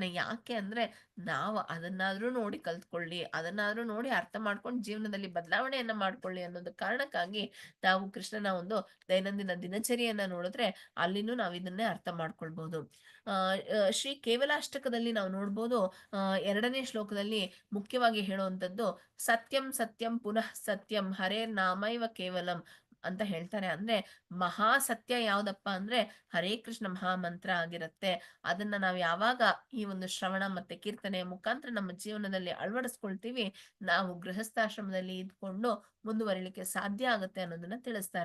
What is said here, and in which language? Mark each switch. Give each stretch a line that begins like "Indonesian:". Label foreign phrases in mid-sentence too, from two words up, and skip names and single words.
Kannada: ಯಾಕೆ ಅಂದ್ರೆ ನಾವು ಅದನ್ನಾದ್ರೂ ನೋಡಿ ಕಲ್ತ್ಕೊಳ್ಳಿ, ಅದನ್ನಾದ್ರೂ ನೋಡಿ ಅರ್ಥ ಮಾಡ್ಕೊಂಡು ಜೀವನದಲ್ಲಿ ಬದಲಾವಣೆಯನ್ನ ಮಾಡ್ಕೊಳ್ಳಿ ಅನ್ನೋದು ಕಾರಣಕ್ಕಾಗಿ ನಾವು ಕೃಷ್ಣನ ಒಂದು ದೈನಂದಿನ ದಿನಚರಿಯನ್ನ ನೋಡಿದ್ರೆ ಅಲ್ಲಿನೂ ನಾವು ಇದನ್ನೇ ಅರ್ಥ ಮಾಡ್ಕೊಳ್ಬಹುದು. ಶ್ರೀ ಕೇವಲಾಷ್ಟಕದಲ್ಲಿ ನಾವು ನೋಡ್ಬೋದು, 2ನೇ ಶ್ಲೋಕದಲ್ಲಿ ಮುಖ್ಯವಾಗಿ ಹೇಳುವಂಥದ್ದು
Sanskrit: ಸತ್ಯಂ ಸತ್ಯಂ ಪುನಃ ಸತ್ಯಂ ಹರೇರ್ ನಾಮೈವ ಕೇವಲಂ
Kannada: ಅಂತ ಹೇಳ್ತಾರೆ. ಅಂದ್ರೆ ಮಹಾ ಸತ್ಯ ಯಾವ್ದಪ್ಪ ಅಂದ್ರೆ ಹರೇ ಕೃಷ್ಣ ಮಹಾಮಂತ್ರ ಆಗಿರುತ್ತೆ. ಅದನ್ನ ನಾವು ಯಾವಾಗ ಈ ಒಂದು ಶ್ರವಣ ಮತ್ತೆ ಕೀರ್ತನೆಯ ಮುಖಾಂತರ ನಮ್ಮ ಜೀವನದಲ್ಲಿ ಅಳವಡಿಸ್ಕೊಳ್ತೀವಿ, ನಾವು ಗೃಹಸ್ಥಾಶ್ರಮದಲ್ಲಿ ಇದ್ಕೊಂಡು ಮುಂದುವರಿಲಿಕ್ಕೆ ಸಾಧ್ಯ ಆಗುತ್ತೆ ಅನ್ನೋದನ್ನ ತಿಳಿಸ್ತಾರೆ.